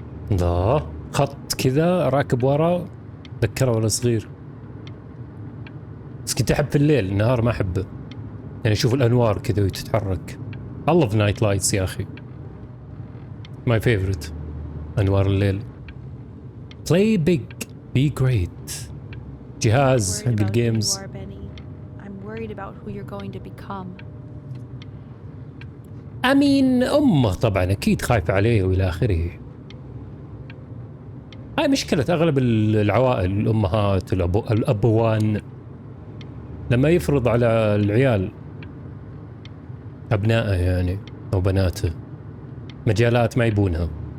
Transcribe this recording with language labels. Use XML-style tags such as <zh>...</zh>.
<ar>الله، خط كذا راكب ورا، ذكره وانا صغير. بس كنت احب في الليل، النهار ما احبه. يعني اشوف الانوار كذا وتتحرك.</ar> <en>I love night lights</en> <ar>يا اخي.</ar> <en>My favorite.</en> <ar>انوار الليل.</ar> <en>Play big, be great.</en> <ar>جهاز حق الجيمز.</ar> <en>I'm worried about who you're going to become.</en> <ar>امين امه طبعا اكيد خايفه عليه والى اخره. هاي مشكله اغلب العوائل، الامهات الابوان لما يفرض على العيال ابنائه يعني او بناته مجالات ما يبونها.</ar>